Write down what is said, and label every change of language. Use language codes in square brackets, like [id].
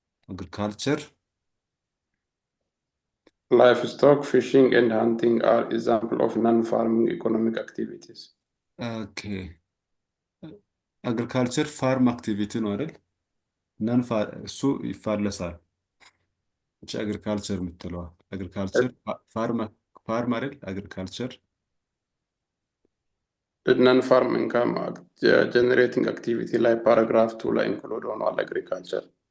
[en] Agriculture, Livestock, fishing, and hunting are example of non-farming economic activities. okay. Agriculture farm activity [am] ነው አይደል? ነን እሱ ይፋለሳል። እቺ agriculture የምትለዋ agriculture farm አይደል? [en] agriculture Non-farm income generating activity like paragraph 2 [am] ላይ [en] include [am] ሆኗል [en] agriculture.